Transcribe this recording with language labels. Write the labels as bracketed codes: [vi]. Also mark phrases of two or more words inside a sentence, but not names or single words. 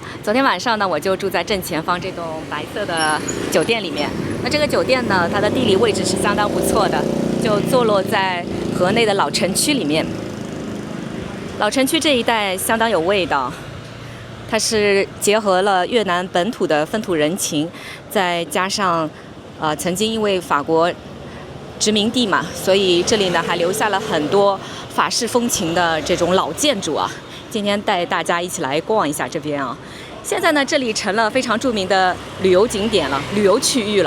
[zh] 昨天晚上呢，我就住在正前方這棟白色的酒店裡面。那這個酒店呢，它的地理位置是相當不錯的，就坐落在河內的老城區裡面。老城區這一帶相當有味道。它是結合了越南本土的風土人情，再加上曾經因為法國殖民地嘛，所以這裡呢還留下了很多法式風情的這種老建築啊。今天帶大家一起來逛一下這邊啊。現在呢，這裡成了非常著名的旅遊景點了，旅遊區域了。